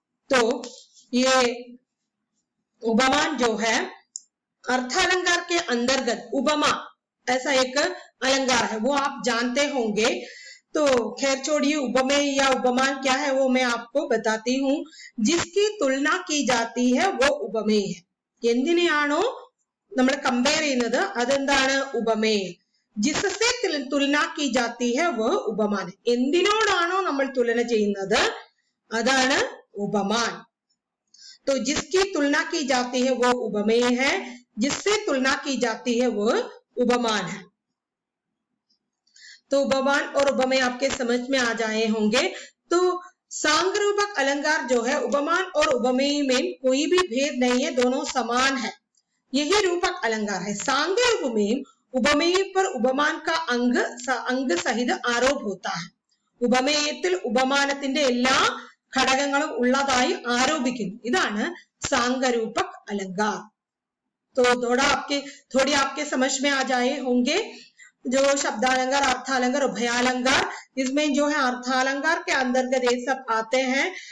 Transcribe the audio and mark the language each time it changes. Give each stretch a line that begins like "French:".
Hindi: तो ये उपमान जो है अर्थालंकार के अंतर्गत उपमा ऐसा एक अलंकार है, वो आप जानते होंगे। तो खैर छोड़िए, उपमेय या उपमान क्या है वो मैं आपको बताती हूँ। जिसकी तुलना की जाती है वो उपमेय है।
Malayalam: എന്തിനെയാണോ നമ്മൾ കമ്പയർ ചെയ്യുന്നത് അതെന്താണ് ഉപമേയം.
Hindi: जिससे तुलना की जाती है वह उपमान है.
Malayalam: എന്തിനോടാണോ നമ്മൾ തുലന ചെയ്യുന്നത് അതാണ് उपमान.
Hindi: तो जिसकी तुलना की जाती है वो उपमेय है, जिससे तुलना की जाती है वह उपमान है। तो उपमान और उपमेय आपके समझ में आ जाए होंगे। तो सांगरूपक अलंकार जो है उपमान और उपमेय में कोई भी भेद नहीं है, दोनों समान है। यही रूपक अलंकार है। सांग उपमेय, उपमेय पर उपमान का अंग सहित आरोप होता है.
Malayalam: ഉപമേയത്തിൽ ഉപമാനത്തിന്റെ എല്ലാ ഘടകങ്ങളും ഉള്ളതായി ആരോപിക്കുന്നു. ഇതാണ്
Hindi: सांगरूपक अलंकार. तो थोड़ी आपके समझ में आ जाए होंगे जो शब्दालंकार, अर्थालंकार, उभयालंकार. इसमें जो है अर्थालंकार के अंतर्गत ये सब आते हैं.